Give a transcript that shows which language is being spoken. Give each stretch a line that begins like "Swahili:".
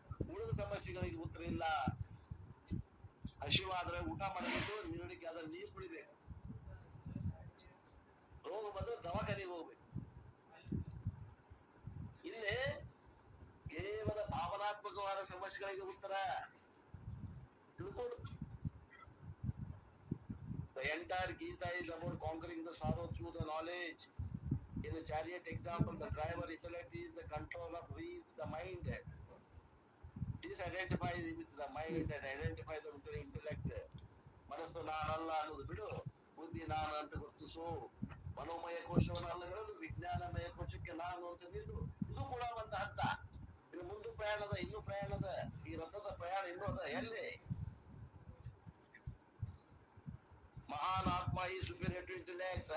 Kannada: ಉಳಿದ ಸಮಸ್ಯೆಗಳಿಗೆ ಉತ್ತರ ಇಲ್ಲ. ಹಸಿವಾದ್ರೆ ಊಟ ಮಾಡಬೇಕು, ನೀರಿಡಿಕೆ ಆದ್ರೆ ನೀರು ಕುಡಿಬೇಕು. ರೋಗ ಬಂದ್ರೆ ದವಾಖಾನೆಗೆ ಹೋಗ್ಬೇಕು. ಇಲ್ಲಿ ಕೇವಲ ಭಾವನಾತ್ಮಕವಾದ ಸಮಸ್ಯೆಗಳಿಗೆ ಉತ್ತರ ತಿಳ್ಕೊಂಡು.
English: The entire Gita is about conquering the sorrow through the knowledge. In the chariot example, the driver intellect is the control of wheels, the mind. Disidentifies with the mind and identify the with the intellect.
Kannada: ಮನಸ್ಸು ನಾನಲ್ಲ ಅನ್ನೋದು ಬಿಡು, ಬುದ್ಧಿ ನಾನು ಅಂತ ಗುರುತಿಸು. ಮನೋಮಯ ಕೋಶವನ್ನು ಅಲ್ಲಗಳೆದು ವಿಜ್ಞಾನಮಯ ಕೋಶಕ್ಕೆ ನಾನು ಅಂತ ನಿಲ್ಲು. ಇದು ಕೂಡ ಒಂದು ಹಂತ. ಇನ್ನು ಮುಂದೆ ಪ್ರಯಾಣದ, ಇನ್ನೂ ಪ್ರಯಾಣದ, ಈ ರಥದ ಪ್ರಯಾಣ ಇನ್ನೂ ಅದ. ಎಲ್ಲಿ ಮಹಾನ್ ಆತ್ಮ ಈ
English: Superior to intellect.